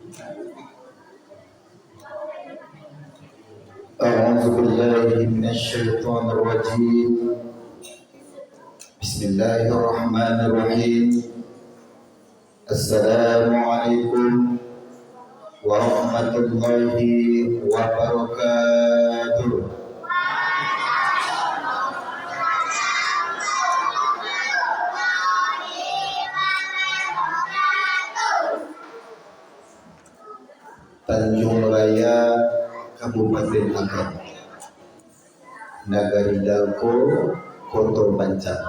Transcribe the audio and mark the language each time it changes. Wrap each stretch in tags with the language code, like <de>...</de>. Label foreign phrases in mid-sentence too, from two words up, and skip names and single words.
<ar>أعوذ بالله من الشيطان الرجيم. بسم الله الرحمن الرحيم. السلام عليكم ورحمة الله وبركاته. Tanjung Raya, Kabupaten Agam, Nagari Dalko, Kota Banjar.</ar>